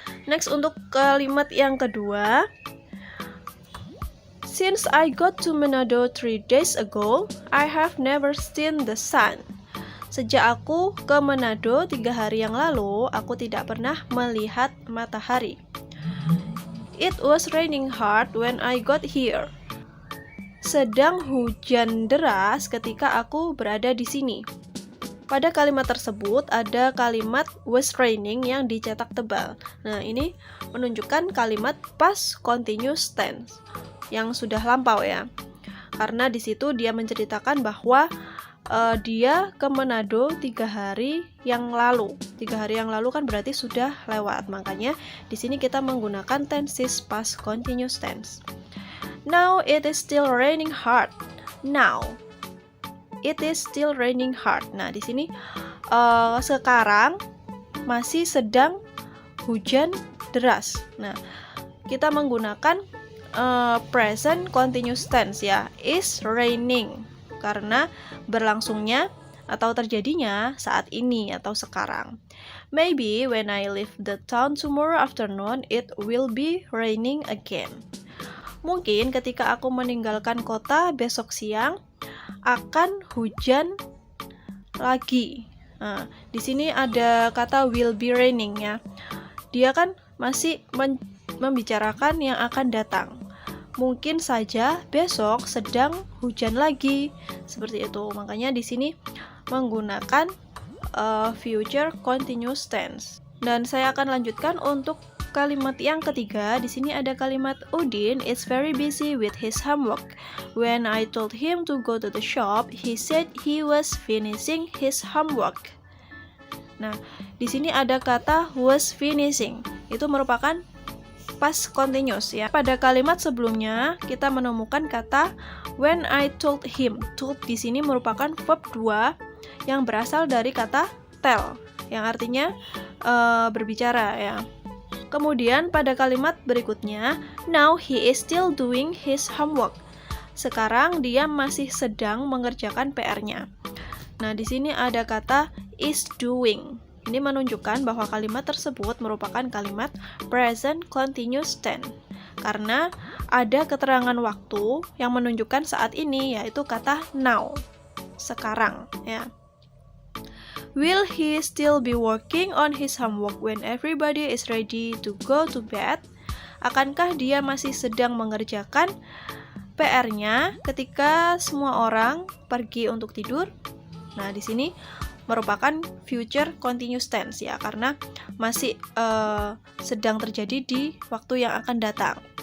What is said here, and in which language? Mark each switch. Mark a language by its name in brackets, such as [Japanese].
[English] Next [Indonesian] untuk kalimat yang kedua, [English] since I got to Manado 3 days ago, I have never seen the sun. [Indonesian] Sejak aku ke Manado 3 hari yang lalu, aku tidak pernah melihat matahari. [English] It was raining hard when I got here. [Indonesian] Sedang hujan deras ketika aku berada di sini. Pada kalimat tersebut ada kalimat [English] was raining [Indonesian] yang dicetak tebal. Nah, ini menunjukkan kalimat past continuous tense yang sudah lampau ya. Karena di situ dia menceritakan bahwa dia ke Manado 3 hari yang lalu. 3 hari yang lalu kan berarti sudah lewat. Makanya di sini kita menggunakan tenses past continuous tense. [English] Now it is still raining hard. Now it is still raining hard. [Indonesian] Nah, di sini sekarang masih sedang hujan deras. Nah, kita menggunakan present continuous tense ya, [English] is raining, [Indonesian] karena berlangsungnya atau terjadinya saat ini atau sekarang. [English] Maybe when I leave the town tomorrow afternoon, it will be raining again. [Indonesian] Mungkin ketika aku meninggalkan kota besok siang akan hujan lagi. Nah, di sini ada kata [English] will be raining [Indonesian] ya. Dia kan masih membicarakan yang akan datang. Mungkin saja besok sedang hujan lagi. Seperti itu. Makanya di sini menggunakan future continuous tense. Dan saya akan lanjutkan untuk kalimat yang ketiga. Di sini ada kalimat [English] Udin is very busy with his homework. When I told him to go to the shop, he said he was finishing his homework. [Indonesian] Nah, di sini ada kata [English] was finishing. [Indonesian] Itu merupakan past continuous ya. Pada kalimat sebelumnya kita menemukan kata [English] when I told him. [Indonesian] Told di sini merupakan verb 2 yang berasal dari kata tell yang artinya berbicara ya. Kemudian pada kalimat berikutnya, [English] now he is still doing his homework. [Indonesian] Sekarang dia masih sedang mengerjakan PR-nya. Nah, di sini ada kata [English] is doing. [Indonesian] Ini menunjukkan bahwa kalimat tersebut merupakan kalimat present continuous tense. Karena ada keterangan waktu yang menunjukkan saat ini, yaitu kata now. Sekarang, ya. [English] Will he still be working on his homework when everybody is ready to go to bed? [Indonesian] Akankah dia masih sedang mengerjakan PR-nya ketika semua orang pergi untuk tidur? Nah, di sini merupakan future continuous tense ya, karena masih sedang terjadi di waktu yang akan datang.